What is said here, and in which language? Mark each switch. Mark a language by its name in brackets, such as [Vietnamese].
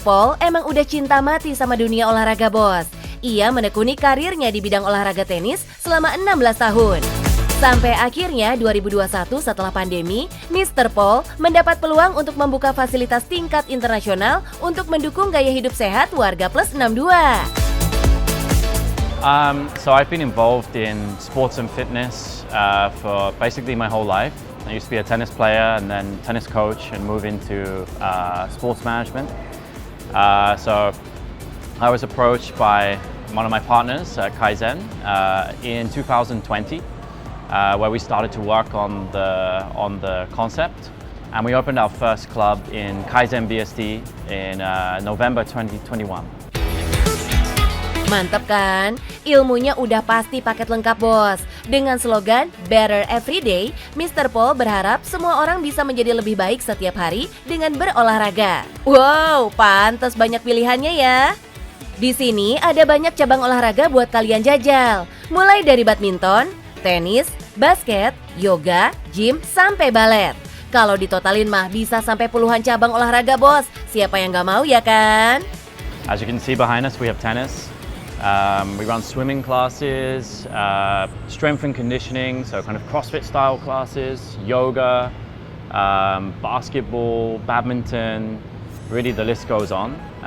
[Indonesian] Paul emang udah cinta mati sama dunia olahraga bos. Ia menekuni karirnya di bidang olahraga tenis selama 16 tahun. Sampai akhirnya 2021 setelah pandemi, Mr. Paul mendapat peluang untuk membuka fasilitas tingkat internasional untuk mendukung gaya hidup sehat warga plus 62. [English] So I've been involved in sports and fitness for basically my whole life. I used to be a tennis player and then tennis coach and move into sports management. So I was approached by one of my partners, Kaizen, in 2020, where we started to work on the concept. And we opened our first club in Kaizen BSD in November 2021. [Indonesian] Mantap kan? Ilmunya udah pasti paket lengkap bos. Dengan slogan Better Every Day, Mr. Paul berharap semua orang bisa menjadi lebih baik setiap hari dengan berolahraga. Wow, pantas banyak pilihannya ya. Di sini ada banyak cabang olahraga buat kalian jajal. Mulai dari badminton, tenis, basket, yoga, gym, sampai balet. Kalau ditotalin mah bisa sampai puluhan cabang olahraga bos. Siapa yang gak mau ya kan? [English] As you can see behind us, we have tennis. We run swimming classes, strength and conditioning, so kind of CrossFit style classes, yoga, basketball, badminton, really the list goes on.